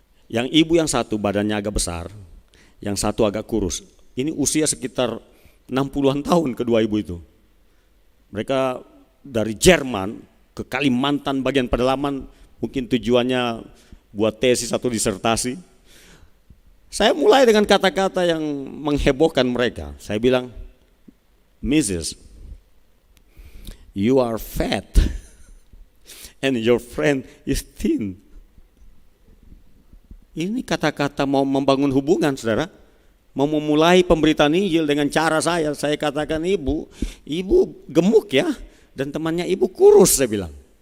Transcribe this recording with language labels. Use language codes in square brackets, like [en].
[id] Yang ibu yang satu badannya agak besar, yang satu agak kurus. Ini usia sekitar 60-an tahun kedua ibu itu. Mereka dari Jerman ke Kalimantan bagian pedalaman, mungkin tujuannya buat tesis atau disertasi. Saya mulai dengan kata-kata yang menghebohkan mereka. Saya bilang, [en] Mrs., you are fat and your friend is thin. [id] Ini kata-kata mau membangun hubungan, saudara. Mau memulai pemberitaan Injil dengan cara saya katakan ibu gemuk ya, dan temannya ibu kurus, saya bilang.